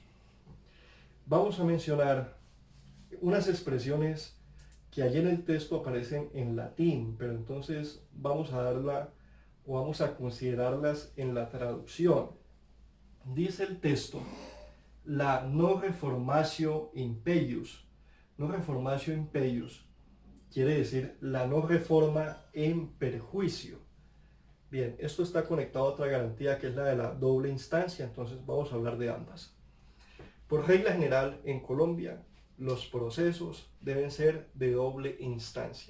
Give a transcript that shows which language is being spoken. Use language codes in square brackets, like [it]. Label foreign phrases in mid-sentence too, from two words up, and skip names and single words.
[es] Vamos a mencionar unas expresiones que allí en el texto aparecen en latín, pero entonces vamos a darla o vamos a considerarlas en la traducción. Dice el texto: la no [la] reformatio in peius. [es] No [la] reformatio in peius [es] quiere decir la no reforma en perjuicio. Bien, esto está conectado a otra garantía que es la de la doble instancia, entonces vamos a hablar de ambas. Por regla general, en Colombia, los procesos deben ser de doble instancia.